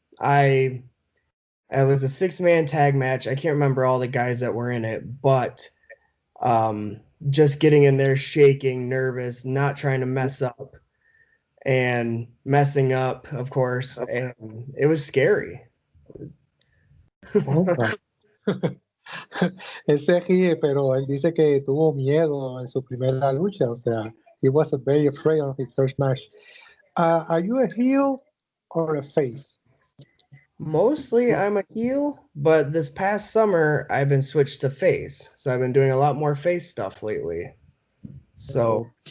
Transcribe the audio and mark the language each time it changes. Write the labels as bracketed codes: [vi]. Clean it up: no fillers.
[en] I it was a 6-man tag match. I can't remember all the guys that were in it, but just getting in there shaking, nervous, not trying to mess up, and messing up, of course, and it was scary. [es] Oh, él se ríe, pero él dice que tuvo miedo en su primera lucha. O sea, [en] he was very afraid of his first match. Are you a heel or a face? Mostly I'm a heel, but this past summer I've been switched to face. So I've been doing a lot more face stuff lately. So